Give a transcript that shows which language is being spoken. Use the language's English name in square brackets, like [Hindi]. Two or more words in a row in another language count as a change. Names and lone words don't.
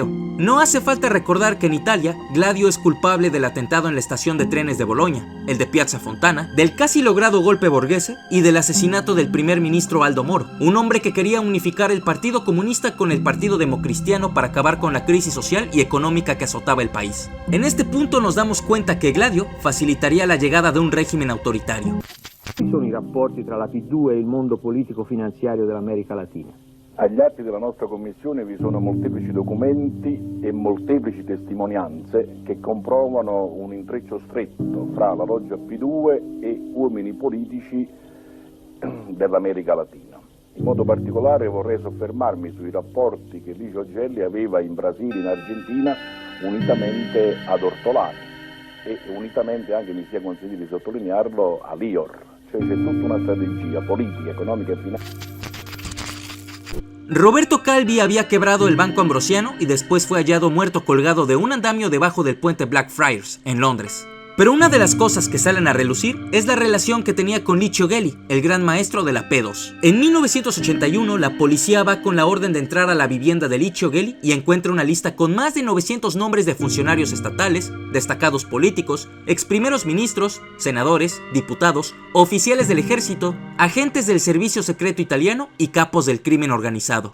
[Spanish] No hace falta recordar que en Italia, Gladio es culpable del atentado en la estación de trenes de Bolonia, el de Piazza Fontana, del casi logrado golpe borghese y del asesinato del primer ministro Aldo Moro, un hombre que quería unificar el Partido Comunista con el Partido Democristiano para acabar con la crisis social y económica que azotaba el país. En este punto nos damos cuenta que Gladio facilitaría la llegada de un régimen autoritario. [Italian] Quali sono i rapporti tra la P2 e il mondo politico-finanziario dell'America Latina? Agli atti della nostra commissione vi sono molteplici documenti e molteplici testimonianze che comprovano un intreccio stretto fra la loggia P2 e uomini politici dell'America Latina. In modo particolare vorrei soffermarmi sui rapporti che Licio Gelli aveva in Brasile e in Argentina unitamente ad Ortolani e unitamente anche, mi sia consentito di sottolinearlo, a Lior. Cioè c'è tutta una strategia politica, economica e finanziaria. [Spanish] Roberto Calvi había quebrado el Banco Ambrosiano y después fue hallado muerto colgado de un andamio debajo del puente Blackfriars, en Londres. Pero una de las cosas que salen a relucir es la relación que tenía con Licio Gelli, el gran maestro de la P2. En 1981, la policía va con la orden de entrar a la vivienda de Licio Gelli y encuentra una lista con más de 900 nombres de funcionarios estatales, destacados políticos, ex primeros ministros, senadores, diputados, oficiales del ejército, agentes del servicio secreto italiano y capos del crimen organizado.